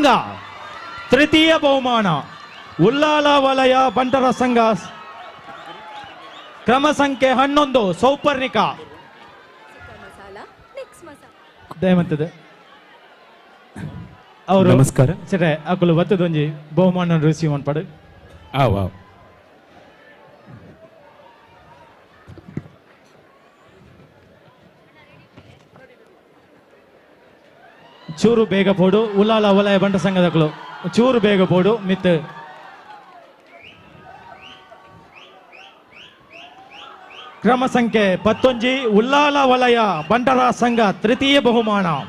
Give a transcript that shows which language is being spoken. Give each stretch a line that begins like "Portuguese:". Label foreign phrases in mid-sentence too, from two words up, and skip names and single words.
Kannada: ತೃತೀಯ ಬಹುಮಾನ ಉಲ್ಲಾಲ ವಲಯ ಬಂಟರ ಸಂಘ ಕ್ರಮ ಸಂಖ್ಯೆ 11 ಸೌಪರ್ಣಿಕ.
Tulu: ದಯಮಂತದೆ ಅವರು
Kannada: ನಮಸ್ಕಾರ
Tulu: ಸರಿ ಅಕುಲು ಬತ್ತದೊಂಜಿ ಬಹುಮಾನ ರಿಸೀವ್ ಮಾಡ್ಪಡು.
English: ವಾವ್
Tulu: ಚೂರು ಬೇಗ ಪೋಡು ಉಲ್ಲಾಲ ವಲಯ ಬಂಟ ಸಂಘದಕ್ಕಳು ಚೂರು ಬೇಗ ಪೋಡು ಮಿತ್ ಕ್ರಮ ಸಂಖ್ಯೆ 11 ಉಲ್ಲಾಲ ವಲಯ ಬಂಟರ ಸಂಘ ತೃತೀಯ ಬಹುಮಾನ.